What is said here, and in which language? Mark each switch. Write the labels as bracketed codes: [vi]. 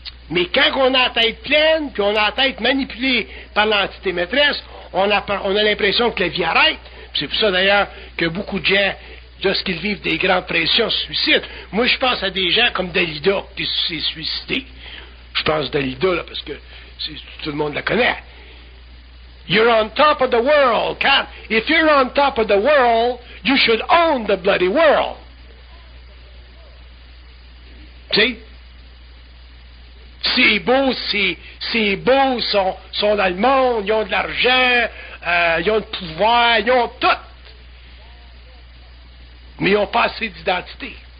[fr] Mais quand on a la tête pleine, puis on a la tête manipulée par l'entité maîtresse, on a l'impression que la vie arrête. C'est pour ça d'ailleurs que beaucoup de gens, lorsqu'ils vivent des grandes pressions, se suicident. Moi, je pense à des gens comme Dalida qui s'est suicidé. Je pense à Dalida, là, parce que tout le monde la connaît. [en] You're on top of the world. If you're on top of the world, you should own the bloody world. [fr] Tu sais? C'est beau, sont dans le monde, ils ont de l'argent, ils ont le pouvoir, ils ont tout. Mais ils n'ont pas assez d'identité.